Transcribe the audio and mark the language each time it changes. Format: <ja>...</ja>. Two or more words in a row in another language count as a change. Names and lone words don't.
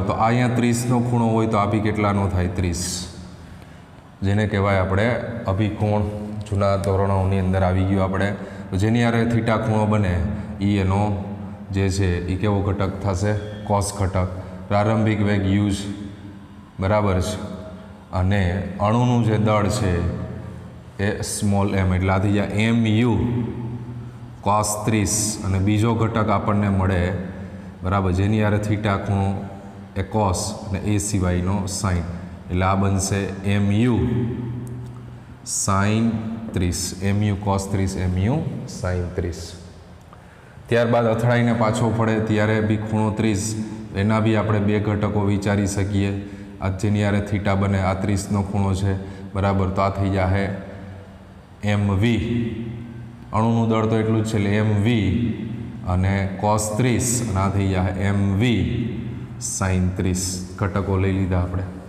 <gu>તો આ અહીંયા 30નો ખૂણો હોય તો આ બી કેટલાનો થાય? 30, જેને કહેવાય આપણે અભિકોણ। જૂના ધોરણોની અંદર આવી ગયું આપણે। તો જેની હારે થીટા ખૂણો બને એ એનો જે છે એ કેવો ઘટક થશે? કોસ ઘટક। પ્રારંભિક વેગ u</gu> <hi>बराबर है।</hi> <gu>અને અણુનું જે દળ છે એ</gu> <en>small m</en> <gu>એટલે આ થઈ જાય mu cos 30 અને બીજો ઘટક આપણને મળે બરાબર જેની હારે થીટા ખૂણો એ cos અને એ સિવાયનો sin એટલે આ બનશે mu sin 30 mu cos 30 mu sin 30 mu cos 30 mu sin 30। त्यारबाद અથડાઈને પાછો પડે ત્યારે બી ખૂણો 30 એના બી આપણે બે ઘટકો વિચારી શકીએ। આ જેની હારે થીટા બને આ 30નો ખૂણો છે બરાબર, તો આ થઈ જાય mv, અણુનું દળ તો એટલું જ છે એટલે mv અને cos 30 અને આ થઈ જાય mv sin 30 ઘટકો લઈ લીધા આપણે।</gu>